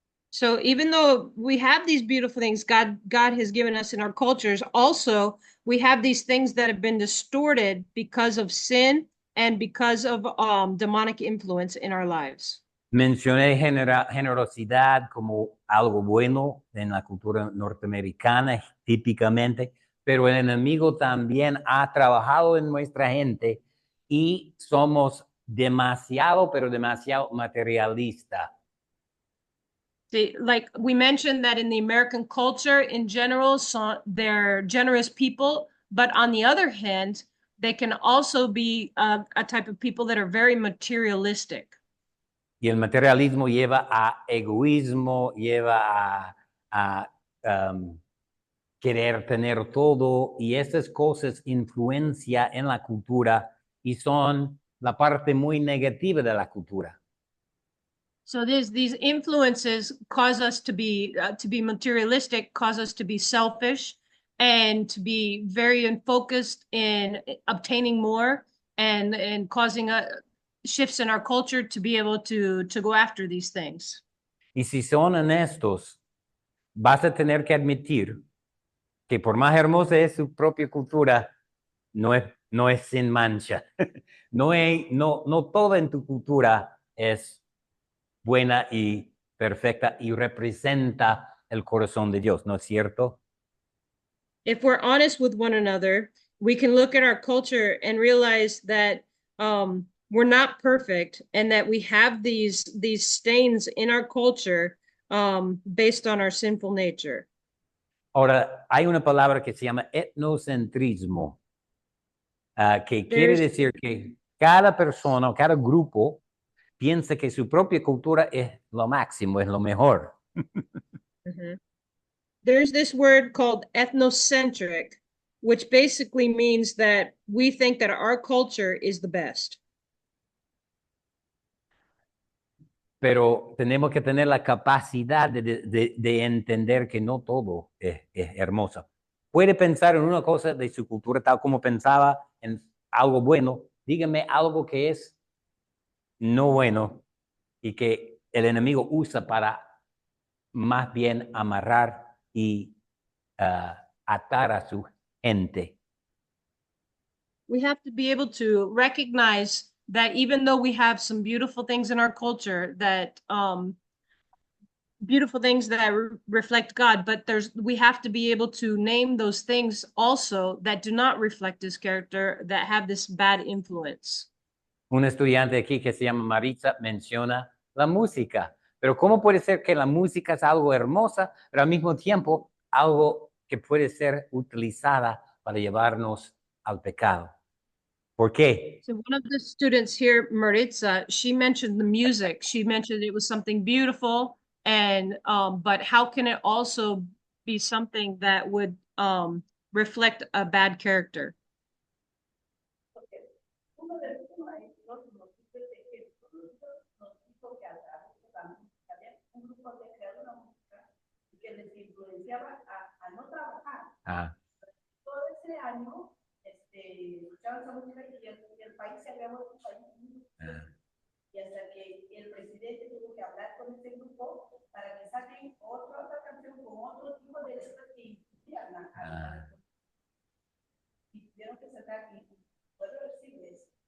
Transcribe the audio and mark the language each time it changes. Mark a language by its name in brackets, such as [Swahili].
[English] So even though we have these beautiful things God has given us in our cultures, also we have these things that have been distorted because of sin and because of demonic influence in our lives. [Spanish] Mencioné generosidad como algo bueno en la cultura norteamericana, típicamente, pero el enemigo también ha trabajado en nuestra gente y somos demasiado, pero demasiado materialista. [English] See, like we mentioned that in the American culture in general, so they're generous people, but on the other hand, they can also be a type of people that are very materialistic. [Spanish] Y el materialismo lleva a egoísmo, lleva a querer tener todo, y esas cosas influencian en la cultura y son la parte muy negativa de la cultura. [English] So these influences cause us to be materialistic, cause us to be selfish, and to be very focused in obtaining more, and causing shifts in our culture to be able to go after these things. [Spanish] Y si son honestos, vas a tener que admitir que por más hermosa es su propia cultura, no es sin mancha. No toda en tu cultura es buena y perfecta y representa el corazón de Dios, ¿no es cierto? [English] If we're honest with one another, we can look at our culture and realize that we're not perfect and that we have these stains in our culture based on our sinful nature. [Spanish] Ahora, hay una palabra que se llama etnocentrismo, que quiere [English] There's [Spanish] decir que cada persona o cada grupo piensa que su propia cultura es lo máximo, es lo mejor. Mhm. [English] There's this word called ethnocentric, which basically means that we think that our culture is the best. [Spanish] Pero tenemos que tener la capacidad de entender que no todo es hermoso. Puede pensar en una cosa de su cultura tal como pensaba en algo bueno. Dígame algo que es no bueno y que el enemigo usa para más bien amarrar y atar a su gente. [English] We have to be able to recognize that even though we have some beautiful things in our culture that beautiful things that reflect God, but we have to be able to name those things also that do not reflect his character, that have this bad influence. [Spanish] Un estudiante aquí que se llama Maritza menciona la música, pero ¿cómo puede ser que la música es algo hermosa, pero al mismo tiempo algo que puede ser utilizada para llevarnos al pecado? ¿Por qué? [English] So one of the students here, Maritza, she mentioned the music. She mentioned it was something beautiful, and but how can it also be something that would reflect a bad character? [Spanish] Porque uno de los maestros nos dice que nos dijo que a través de la música había un grupo que creaba una música y que les influenciaba a no trabajar. Ah, Todo ese año escuchaban esa música y el país se había vuelto un país muy y hasta que el presidente tuvo que hablar con este grupo para que saquen otra canción con otro tipo de letras que incluían y tuvieron que sacar y puedo decirles